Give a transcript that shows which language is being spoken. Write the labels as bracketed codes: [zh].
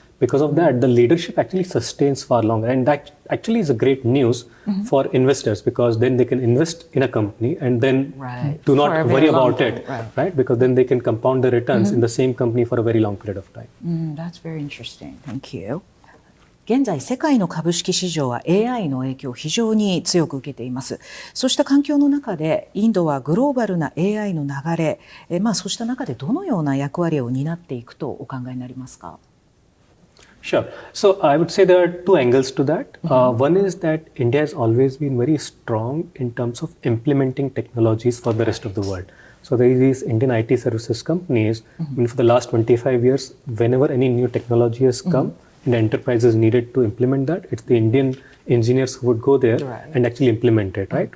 [en] Because of that, the leadership actually sustains far longer, and that actually is a great news for investors, because then they can invest in a company and then do not worry about it, right? Because then they can compound the returns in the same company for a very long period of time. That's very interesting. Thank you. [ja] 現在世界の株式市場は AI の影響を非常に強く受けています。そうした環境の中でインドはグローバルな AI の流れ、そうした中でどのような役割を担っていくとお考えになりますか？ [en] Sure. So I would say there are two angles to that. One is that India has always been very strong in terms of implementing technologies for the rest of the world. So there are these Indian IT services companies, for the last 25 years, whenever any new technology has come, and the enterprises needed to implement that, it's the Indian engineers who would go there and actually implement it, right?